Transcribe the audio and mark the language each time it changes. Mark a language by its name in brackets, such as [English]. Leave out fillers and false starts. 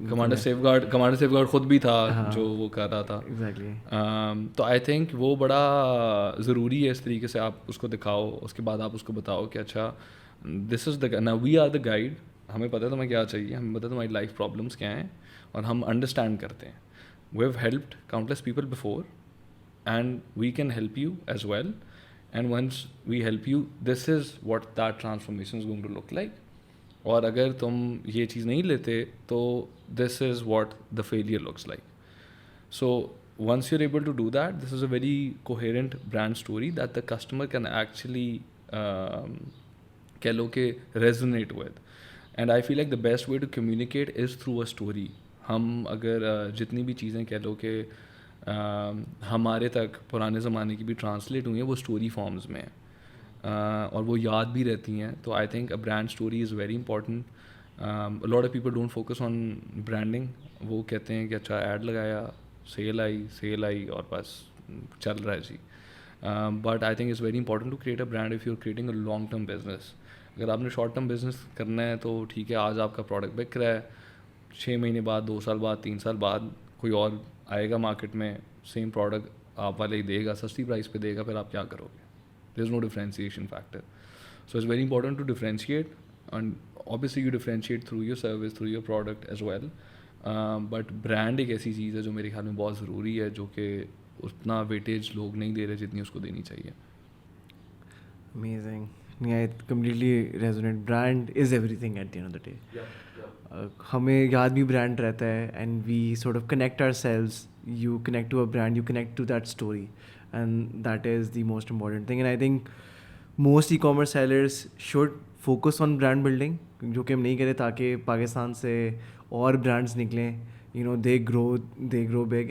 [Urdu] Commander safe guard خود بھی تھا جو وہ کر رہا تھا. تو آئی تھنک وہ بڑا ضروری ہے اس طریقے سے آپ اس کو دکھاؤ, اس کے بعد آپ اس کو بتاؤ کہ اچھا [English] this is the we are the guide, [Urdu] ہمیں پتہ ہے تمہیں کیا چاہیے, ہمیں پتہ ہے تمہاری لائف پرابلمس کیا ہیں, اور ہم انڈرسٹینڈ کرتے ہیں. [English] We have helped countless people before and we can help you as well, and once we help you, this is what that transformation is going to look like. [Urdu] اور اگر تم یہ چیز نہیں لیتے تو [English] this is what the failure looks like. So once you're able to do that, this is a very coherent brand story that the customer can actually [Urdu] کہہ لو کہ [English] resonate with. And I feel like the best way to communicate is through a story. [Urdu] ہم اگر جتنی بھی چیزیں کہہ لو کہ ہمارے تک پرانے زمانے کی بھی ٹرانسلیٹ ہوئی ہیں وہ اسٹوری فارمز میں ہیں اور وہ یاد بھی رہتی ہیں, تو [English] I think a brand story is very important. Lot of people don't focus on branding, [Urdu] وہ کہتے ہیں کہ اچھا ایڈ لگایا, سیل آئی اور بس چل رہا ہے جی. [English] But I think it's very important to create a brand if you are creating a long term business. [Urdu] اگر آپ نے شارٹ ٹرم بزنس کرنا ہے تو ٹھیک ہے, آج آپ کا پروڈکٹ بک رہا ہے, 6 مہینے بعد, 2 سال بعد, 3 سال بعد کوئی اور آئے گا مارکیٹ میں, سیم پروڈکٹ آپ والے ہی دے گا, سستی پرائز پہ دے گا, پھر آپ کیا کرو گے؟ [English] There is no differentiation factor. So it's very important to differentiate, and obviously you differentiate through your service, through your product as well. [Urdu] But brand ایک ایسی چیز ہے جو میرے خیال میں بہت ضروری ہے, جو کہ اتنا ویٹیج لوگ نہیں دے رہے جتنی اس کو دینی چاہیے. [English] Amazing. Yeah, I completely resonate. Brand is everything at the end of the day. [Urdu] ہمیں یاد بھی برانڈ رہتا ہے, [English] And we sort of connect ourselves. You connect to a brand, you connect to that story, and that is the most important thing. And I think most e commerce sellers should focus on brand building, [Urdu] جو کہ ہم نہیں کریں, تاکہ پاکستان سے اور brands نکلیں, [English] They grow big.